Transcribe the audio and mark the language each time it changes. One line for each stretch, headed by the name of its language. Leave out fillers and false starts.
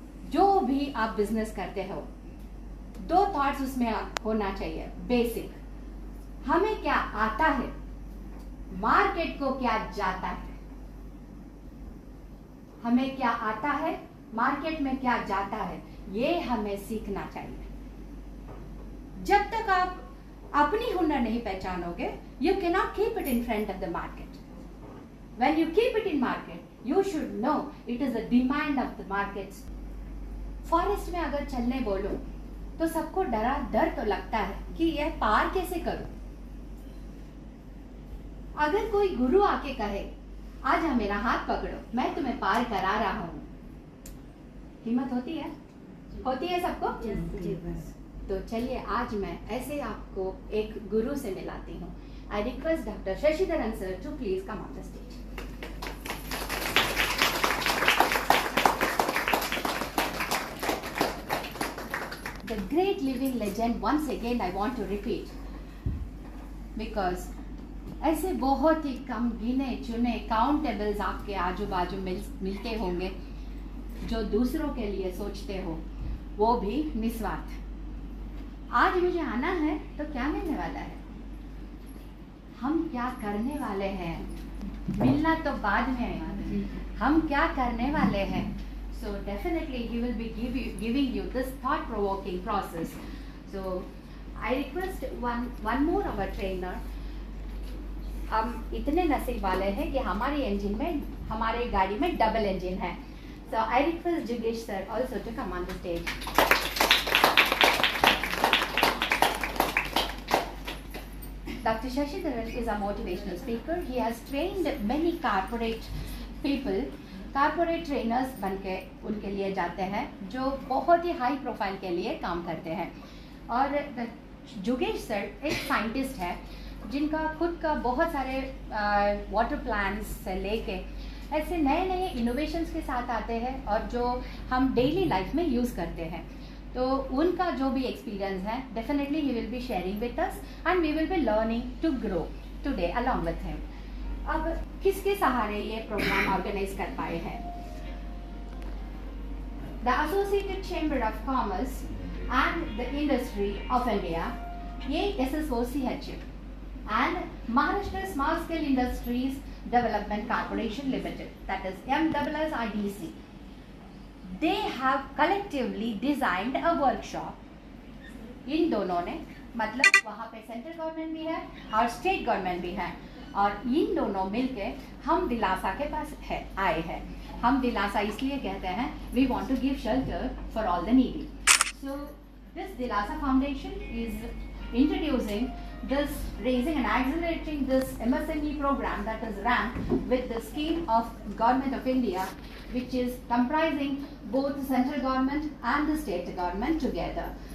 Hindi: जो भी आप बिजनेस करते हो, दो थॉट्स उसमें होना चाहिए बेसिक। हमें क्या आता है, मार्केट को क्या जाता है। हमें क्या आता है, मार्केट में क्या जाता है, ये हमें सीखना चाहिए। जब तक आप अपनी हुनर नहीं पहचानोगे,
English: you cannot keep it in front of the market. When you keep it in market, you should know it is the demand of the markets.
Hindi: Forest में अगर चलने बोलो तो सबको डर तो लगता है कि यह पार कैसे करूं। अगर कोई गुरु आके कहे आज मेरा हाथ पकड़ो, मैं तुम्हें पार करा रहा हूं, हिम्मत होती है सबको? तो चलिए आज मैं ऐसे आपको एक गुरु से मिलाती हूँ।
English: I request doctor Shashidharan sir to please come on the stage. the great living legend, once again I want to repeat, because
Hindi: ऐसे बहुत ही कम गिने चुने काउंटेबल्स आपके आजू बाजू मिलते होंगे जो दूसरों के लिए सोचते हो, वो भी निस्वार्थ। आज मुझे आना है तो क्या मिलने वाला है, हम क्या करने वाले हैं, मिलना तो बाद में, हम क्या करने वाले हैं।
English: So definitely he will be giving you this thought-provoking process. So I request one more of our trainer.
Hindi: हम इतने नसीब वाले हैं कि हमारे इंजन में, हमारे गाड़ी में डबल इंजन है।
English: So I request Jugesh sir also to come on the stage. Dr. Shashidharan is a motivational speaker. He has trained many corporate people.
Hindi: Corporate trainers बनके उनके लिए जाते हैं जो बहुत ही हाई प्रोफाइल के लिए काम करते हैं। और जुगेश सर एक साइंटिस्ट है जिनका खुद का बहुत सारे वाटर प्लांट्स से लेके ऐसे नए नए इनोवेशंस के साथ आते हैं और जो हम डेली लाइफ में यूज़ करते हैं। तो उनका जो भी एक्सपीरियंस है
English: Definitely he will be sharing with us and we will be learning to grow today along with him.
Hindi: अब किसके सहारे ये प्रोग्राम ऑर्गेनाइज कर पाए हैं?
English: The associated chamber of commerce and the industry of India, ये SSOCH and Maharashtra Small Scale Industries Development Corporation Limited, that is MSSIDC, they have collectively designed a workshop।
Hindi: इन दोनों ने, मतलब वहाँ पे सेंट्रल गवर्नमेंट भी है और स्टेट गवर्नमेंट भी है, और इन दोनों मिलके हम दिलासा के पास आए हैं। हम दिलासा इसलिए कहते हैं,
English: We want to give shelter for all the needy. So this Dilasa foundation is introducing this, raising and accelerating this MSME program that is run with the scheme of Government of India, which is comprising both the central government and the state government together.